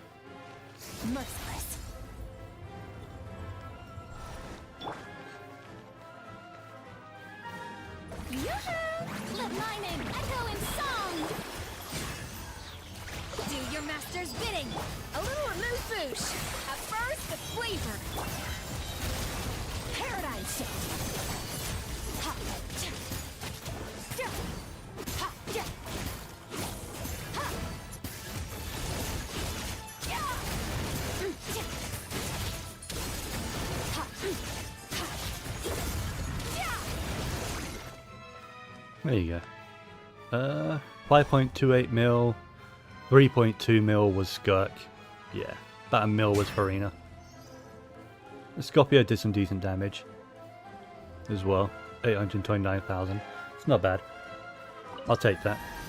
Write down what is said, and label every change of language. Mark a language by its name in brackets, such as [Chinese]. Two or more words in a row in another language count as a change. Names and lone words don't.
[English] Merciless. Yoo-hoo! Let my name echo in song! Do your master's bidding! A little amuse-bouche! At first, the flavor! Paradigm shift! Ha! Cha! Ja! Ha! Ja! Ha! Ja! Ja! Ha! Ha! Ja! There you go. 5.28 mil, 3.2 mil was Skirk. Yeah, about 1 mil was Farina. Scorpio did some decent damage as well. 829,000. It's not bad. I'll take that.